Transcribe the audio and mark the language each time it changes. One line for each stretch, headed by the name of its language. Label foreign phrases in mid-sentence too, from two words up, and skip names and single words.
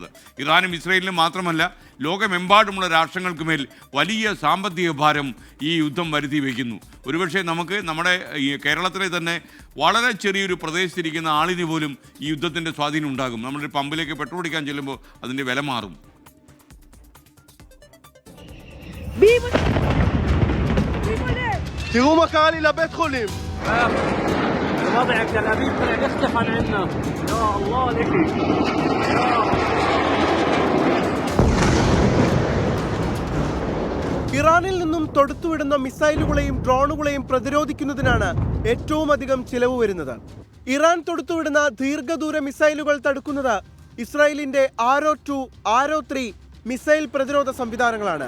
Malayalam: ഇറാനും ഇസ്രയേലിനും മാത്രമല്ല, ലോകമെമ്പാടുമുള്ള രാഷ്ട്രങ്ങൾക്കുമേൽ വലിയ സാമ്പത്തിക ഭാരം ഈ യുദ്ധം വരുത്തി വയ്ക്കുന്നു. ഒരുപക്ഷെ നമുക്ക് നമ്മുടെ ഈ കേരളത്തിലെ തന്നെ വളരെ ചെറിയൊരു പ്രദേശത്തിരിക്കുന്ന ആളിന് പോലും ഈ യുദ്ധത്തിൻ്റെ സ്വാധീനം ഉണ്ടാകും. നമ്മുടെ പമ്പിലേക്ക് പെട്രോൾ അടിക്കാൻ ചെല്ലുമ്പോൾ അതിൻ്റെ വില മാറും.
Hebrew: תראו מה קרה לי לבית חולים.
Arabic: الوضع بتل أبيب طلع يختفي عن عنا. يا الله لكي.
Malayalam: ഇറാനിൽ നിന്നും തൊടുത്തുവിടുന്ന മിസൈലുകളെയും ഡ്രോണുകളെയും പ്രതിരോധിക്കുന്നതിനാണ് ഏറ്റവും അധികം ചിലവ് വരുന്നത്. ഇറാൻ തൊടുത്തുവിടുന്ന ദീർഘദൂര മിസൈലുകൾ തടുക്കുന്നത് ഇസ്രായേലിന്റെ ആരോ 2, ആരോ 3 മിസൈൽ പ്രതിരോധ സംവിധാനങ്ങളാണ്.